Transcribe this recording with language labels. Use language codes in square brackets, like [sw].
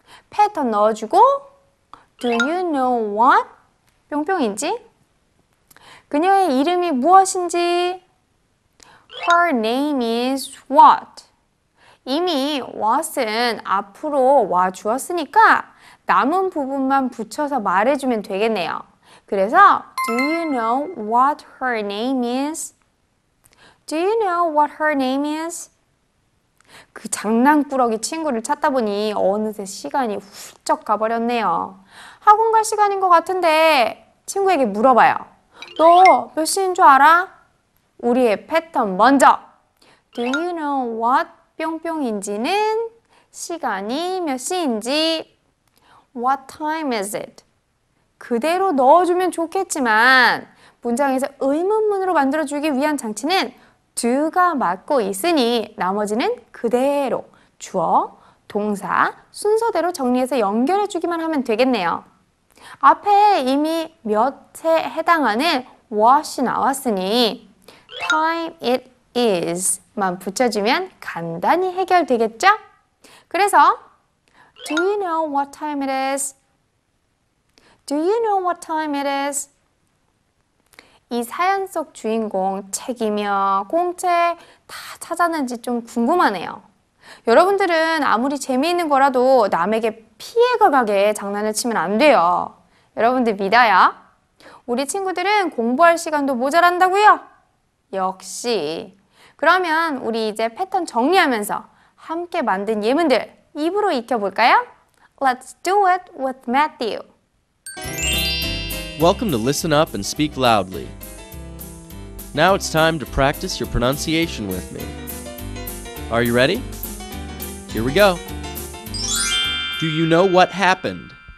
[ko] 패턴 넣어주고 [en] Do you know what? [ko] 뿅뿅인지? 그녀의 이름이 무엇인지? [en] Her name is what? [ko] 이미 what은 앞으로 와주었으니까 남은 부분만 붙여서 말해주면 되겠네요. 그래서 [en] Do you know what her name is? Do you know what her name is? [ko] 그 장난꾸러기 친구를 찾다 보니 어느새 시간이 훌쩍 가버렸네요. 학원 갈 시간인 것 같은데 친구에게 물어봐요. 너 몇 시인 줄 알아? 우리의 패턴 먼저. [en] Do you know what [ko] 뿅뿅인지는 시간이 몇 시인지. [en] What time is it? [ko] 그대로 넣어주면 좋겠지만 문장에서 의문문으로 만들어주기 위한 장치는 do가 맡고 있으니 나머지는 그대로 주어, 동사, 순서대로 정리해서 연결해주기만 하면 되겠네요. 앞에 이미 몇에 해당하는 what이 나왔으니 [en] time it is [ko] 만 붙여주면 간단히 해결되겠죠? 그래서 [en] Do you know what time it is? Do you know what time it is? [ko] 이 사연 속 주인공 책이며 공책 다 찾았는지 좀 궁금하네요. 여러분들은 아무리 재미있는 거라도 남에게 피해가 가게 장난을 치면 안 돼요. 여러분들 믿어요? 우리 친구들은 공부할 시간도 모자란다고요? 역시. 그러면 우리 이제 패턴 정리하면서 함께 만든 예문들 입으로 익혀볼까요? [en] Let's do it with Matthew. Welcome to Listen Up and Speak Loudly. Now it's time to practice your pronunciation with me. Are you ready? Here we go. Do you know what happened?